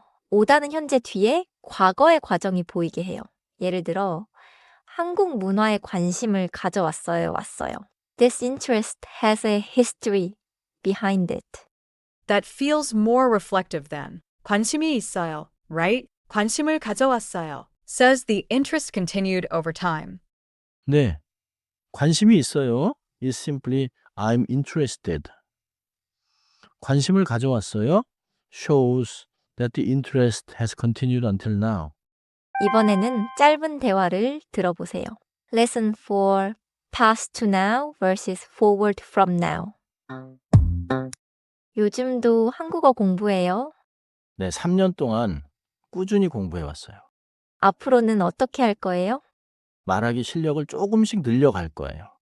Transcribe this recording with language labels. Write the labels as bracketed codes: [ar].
[ko] 오다는 현재 뒤에 과거의 과정이 보이게 해요. 예를 들어 한국 문화에 관심을 가져왔어요. 왔어요. [en] This interest has a history behind it. That feels more reflective than [ko] 관심이 있어요, [en] right? [ko] 관심을 가져왔어요. [en] Says the interest continued over time. [ko] 네, 관심이 있어요. [en] is simply I'm interested. [ko] 관심을 가져왔어요. [en] shows that the interest has continued until now. [ko] 이번에는 짧은 대화를 들어보세요. [en] Lesson 4. Past to now versus forward from now. [ko] 요즘도 한국어 공부해요. 네, 3년 동안 꾸준히 공부해 왔어요. 앞으로는 어떻게 할 거예요? 말하기 실력을 조금씩 늘려갈 거예요.